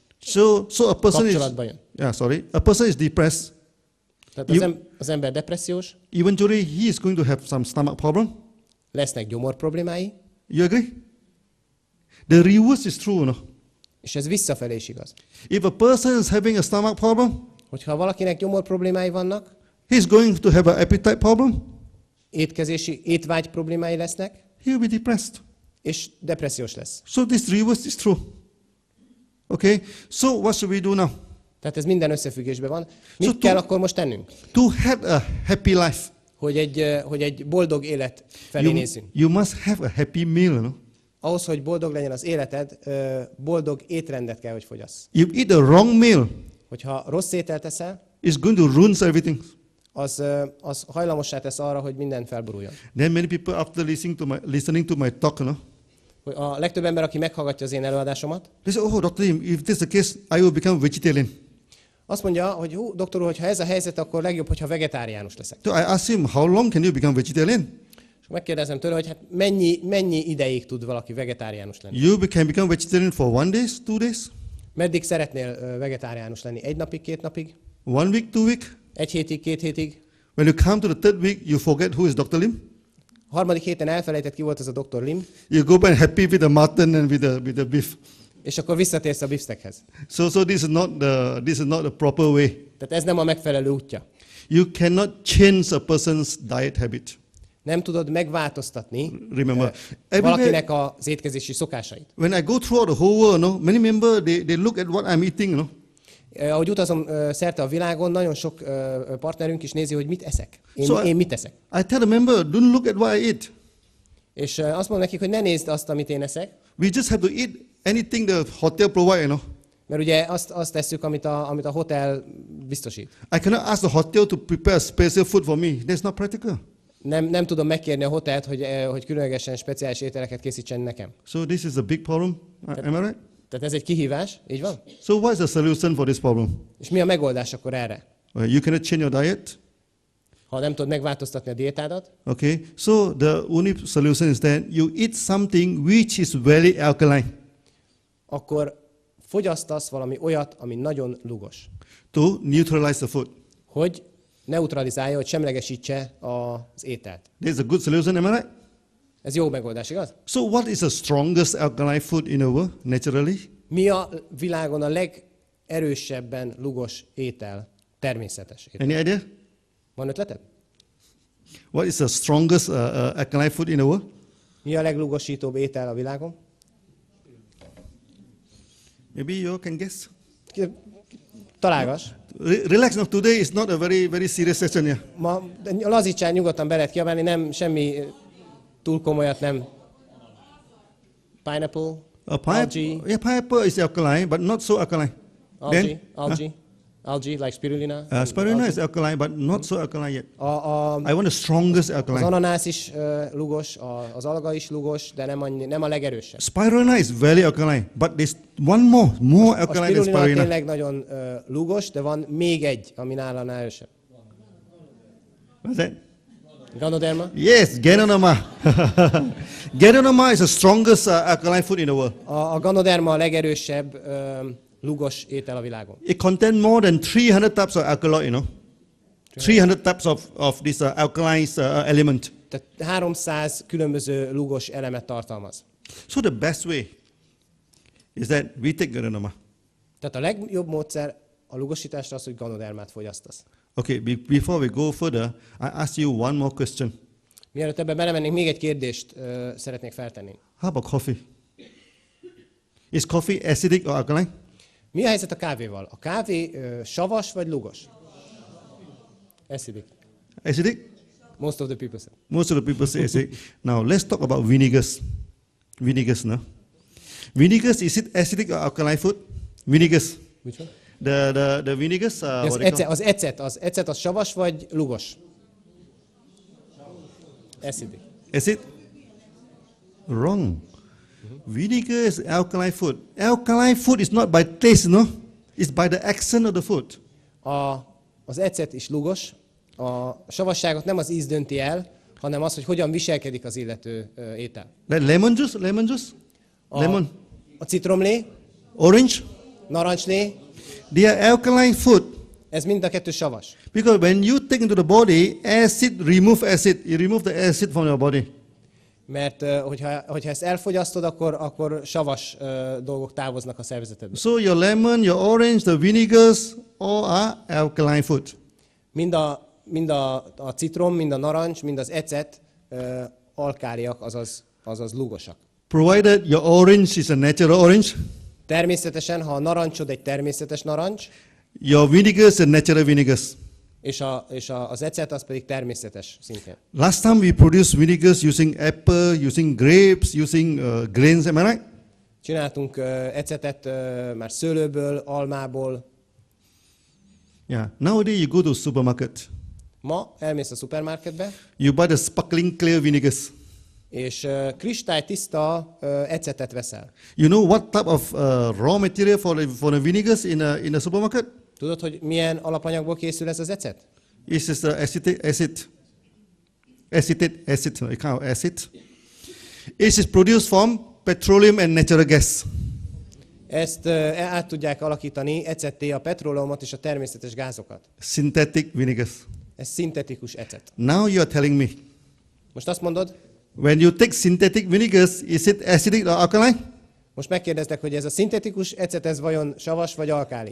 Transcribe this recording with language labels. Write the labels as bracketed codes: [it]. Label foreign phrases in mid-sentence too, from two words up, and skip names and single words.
[en] So a person [hu] kapcsolatba jön. [en] a person is depressed. [hu] Tehát az ember depressziós, [en] Eventually he is going to have some stomach problem. [hu] lesznek gyomor problémái, [en] You agree? The reverse is true, no? [hu] és ez visszafelé is igaz. [en] If a person is having a stomach problem, [hu] Hogyha valakinek gyomor problémái vannak, [en] he's going to have an appetite problem. [hu] étvágy problémái lesznek, [en] He will be depressed. [hu] és depressziós lesz. [en] So this reverse is true. Okay? So what should we do now? [hu] Tehát ez minden összefüggésben van. Mit kell akkor most tennünk? [en] To have a happy life, [hu] Hogy egy boldog élet felé nézzünk. [en] you must have a happy meal, no? [hu] Ahhoz, hogy boldog legyen az életed, boldog étrendet kell, hogy fogyasz. [en] You eat the wrong meal, [hu] Hogyha rossz ételt eszel, [en] it's going to ruin everything. [hu] az hajlamossá tesz arra, hogy minden felboruljon. [en] Then many people after listening to my talk, no? [hu] A legtöbb ember, aki meghallgatja az én előadásomat, [en] They say, oh, Dr. Lim, if this is the case, I will become vegetarian. [hu] azt mondja, hogy doktor úr, hogyha ez a helyzet, akkor legjobb, hogyha vegetáriánus leszek. [en] So I ask him, how long can you become vegetarian? [hu] És megkérdezem tőle, hogy hát mennyi ideig tud valaki vegetáriánus lenni? [en] You can become vegetarian for 1 day, 2 days, [hu] Meddig szeretnél vegetáriánus lenni? 1 napig, 2 napig? [en] 1 week, 2 week? [hu] 1 hétig, 2 hétig? [en] When you come to the 3rd week, you forget who is Dr. Lim. [hu] A 3. héten elfelejtett, ki volt ez a Dr. Lim, [en] You go back happy with the mutton and with the beef. [hu] és akkor visszatérsz a beefsteakhez. [en] So this is not the proper way. [hu] Tehát ez nem a megfelelő útja. [en] You cannot change a person's diet habit. [hu] Nem tudod megváltoztatni [en] Remember, [hu] valakinek az étkezési szokásait. [en] when I go throughout the whole world, no, many members they look at what I'm eating, no. [hu] Ahogy utazom szerte a világon, nagyon sok partnerünk is nézi, hogy mit eszek. Én mit eszek. [en] I tell the member, don't look at what I eat. [hu] És azt mondom nekik, hogy ne nézd azt, amit én eszek, [en] We just have to eat anything the hotel provide, you know. [hu] mert ugye azt tesszük, amit a hotel biztosít. [en] I cannot ask the hotel to prepare special food for me. That's not practical. [hu] Nem tudom megkérni a hotelt, hogy különlegesen speciális ételeket készítsen nekem. [en] So this is a big problem. Am I right? [hu] Tehát ez egy kihívás, így van? [en] So what is the solution for this problem? [hu] És mi a megoldás akkor erre? [en] You cannot change your diet. [hu] Ha nem tudod megváltoztatni a diétádat, [en] Okay. So the only solution is that you eat something which is very alkaline [hu] akkor fogyasztasz valami olyat, ami nagyon lugos. [en] to neutralize the food. [hu] Hogy neutralizálja, hogy semlegesítse az ételt. [en] That's a good solution, am I right? [hu] Ez jó megoldás, igaz? [en] So what is the strongest alkaline food in the world, naturally? [hu] Mi a világon a legerősebben lugos étel, természetes étel? [en] Any idea? [hu] Van ötleted? [en] What is the strongest alkaline food in the world? [hu] Mi a leglugosítóbb étel a világon? [en] Maybe you can guess. [hu] Találgass. [en] Relax now. Today is not a very serious session here. [hu] Ma lazítsál, nyugodtan be lehet kiabálni, nem semmi túl komolyat nem. [en] Pineapple, algae. Yeah, pineapple is alkaline, but not so alkaline. Algae, like spirulina. Spirulina is alkaline, but not so alkaline yet. [hu] A [en] I want the strongest [hu] Az [en] alkaline. [hu] ananász is lugos, az alga is lugos, de nem a legerősebb. [en] Spirulina is very alkaline, but there's one more [hu] A [en] alkaline than [hu] spirulina [en] spirulina. [hu] tényleg nagyon lugos, de van még egy, ami nála erősebb. [en] What's that? Ganoderma? Yes, Ganoderma. Ganoderma is the strongest alkaline food in the world. [hu] A ganoderma a legerősebb lugos étel a világon. [en] It contains more than 300 types of alkaloid, you know. 300 types of this alkaline element. [hu] Tehát 300 különböző lugos elemet tartalmaz. [en] So the best way is that we take Ganoderma. [hu] Tehát a legjobb módszer a lugosításra az, hogy ganodermát fogyasztasz. [en] Okay, before we go further, I ask you one more question. [hu] Mielőtt ebbe belemennénk, még egy kérdést szeretnék feltenni. [en] How about coffee? Is coffee acidic or alkaline? [hu] Mi a helyzet a kávéval? A kávé savas vagy lugos? [en] Acidic. Acidic? Most of the people say. Most of the people say acidic. Now let's talk about vinegars. Vinegars, no? Vinegars, is it acidic or alkaline food? Vinegars. Which one? The vinegars. [hu] Az ecet az savas vagy lugos? [en] Acidic. Acid? Wrong. Vinegar is alkaline food. Alkaline food is not by taste, no? It's by the action of the food. [hu] Az ecet is lúgos. A savasságot nem az íz dönti el, hanem az, hogy hogyan viselkedik az illető étel. [en] Like lemon juice, lemon juice, lemon, [hu] A citromlé, [en] orange. [hu] narancslé, [en] They are alkaline food [hu] ez mind a kettő savas. [en] because when you take into the body, acid remove acid. You remove the acid from your body. [hu] Mert hogyha ezt elfogyasztod, akkor savas dolgok távoznak a szervezetedből. [en] So your lemon, your orange, the vinegars, all are alkaline food. [hu] Mind a citrom, mind a narancs, mind az ecet alkáliak, azaz lúgosak. [en] Provided your orange is a natural orange, [hu] Természetesen, ha a narancsod egy természetes narancs, [en] your vinegars is a natural vinegars. [hu] és az ecet az pedig természetes szintén. [en] Last time we produced vinegars using apple, using grapes, using grains, am I right? [hu] Csináltunk ecetet már szőlőből, almából. [en] Yeah. Nowadays you go to supermarket, [hu] Ma elmész a szupermarketbe, [en] you buy the sparkling clear vinegars. [hu] és kristálytiszta ecetet veszel. [en] You know what type of raw material for the vinegars in the supermarket? [hu] Tudod, hogy milyen alapanyagból készül ez az ecet? [en] It's just acetic acid, a kind of acid. It is produced from petroleum and natural gas. [hu] Ezt át tudják alakítani ecetté a petróleumot és a természetes gázokat. [en] Synthetic vinegars. [hu] Ez szintetikus ecet. [en] Now you are telling me, [hu] Most azt mondod, [en] when you take synthetic vinegars, is it acidic or alkaline? [hu] most megkérdeztek, hogy ez a szintetikus ecet, ez vajon savas vagy alkáli?